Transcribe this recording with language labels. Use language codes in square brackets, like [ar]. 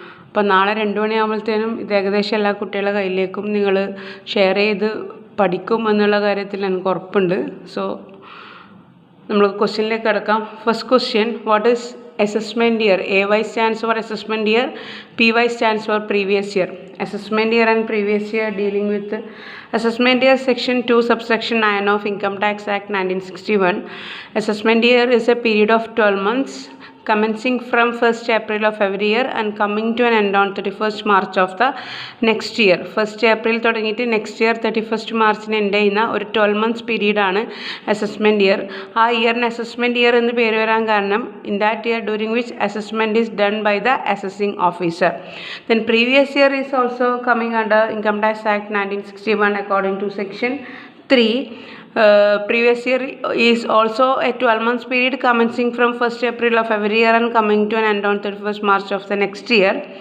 [ml] അപ്പോൾ നാളെ 2 മണിയാകുമ്പോഴത്തേനും ഇത് ഏകദേശം എല്ലാ കുട്ടികളുടെ കയ്യിലേക്കും നിങ്ങൾ ഷെയർ ചെയ്ത് പഠിക്കും എന്നുള്ള കാര്യത്തിൽ എനിക്ക് ഉറപ്പുണ്ട്. [en] so [ml] നമ്മൾ ക്വസ്റ്റ്യനിലേക്ക് കിടക്കാം. [en] First question, what is assessment year? AY stands for assessment year, PY stands for previous year. Assessment year and previous year dealing with assessment year section 2 subsection 9 of Income Tax Act 1961. Assessment year is a period of 12 months commencing from 1st April of every year and coming to an end on 31st March of the next year. [ml] 1st April തുടങ്ങിയിട്ട് next year 31st മാർച്ചിന് end ചെയ്യുന്ന ഒരു 12 months പീരീഡാണ് assessment year. ആ ഇയറിന് assessment year എന്ന് പേര് വരാൻ കാരണം [en] In that year during which assessment is done by the assessing officer. Then previous year is also coming under income tax act 1961 according to section 3. Previous year is also a 12 months period commencing from 1st April of every year and coming to an end on 31st March of the next year.